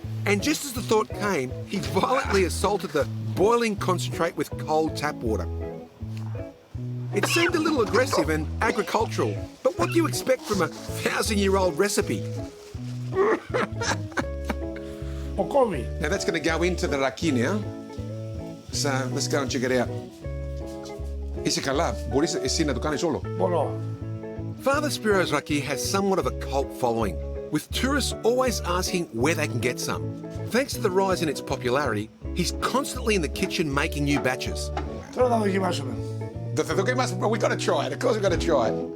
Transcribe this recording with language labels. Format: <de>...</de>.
<en>And just as the thought came, he violently assaulted the boiling concentrate with cold tap water. It seemed a little aggressive and agricultural, but what do you expect from a 1,000-year-old recipe?</en> <el>Ακόμη.</el> <en>Now that's going to go into the raki now. So let's go and check it out.</en> <el>Είσαι καλά, μπορείς εσύ να το κάνεις όλο. Μπορώ.</el> <en>Father Spiro's raki has somewhat of a cult following, with tourists always asking where they can get some. Thanks to the rise in its popularity, he's constantly in the kitchen making new batches.</en> <el>Τώρα θα δοκιμάσουμε. Θα δοκιμάσουμε,</el> <en>we got to try it, of course we got to try it.</en>